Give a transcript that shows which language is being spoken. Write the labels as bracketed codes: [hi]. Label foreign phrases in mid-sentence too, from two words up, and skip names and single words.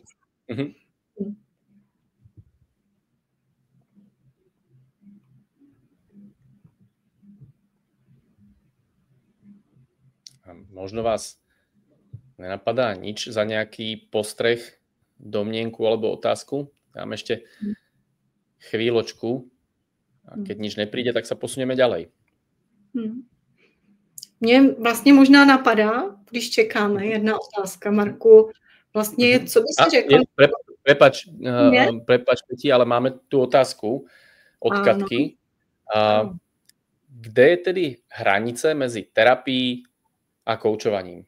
[sk] Možno vás nenapadá nič za nejaký postreh, domnienku alebo otázku? Dám ešte chvíľočku. A keď nič nepríde, tak sa posunieme ďalej. [cs] Mně vlastně možná napadá, když čekáme, jedna otázka, Marku. Vlastně, co by si řekl? [sk] Prepač, Peti, ale máme tu otázku od Katky. [cs] Kde je tedy hranice mezi terapií a koučovaním?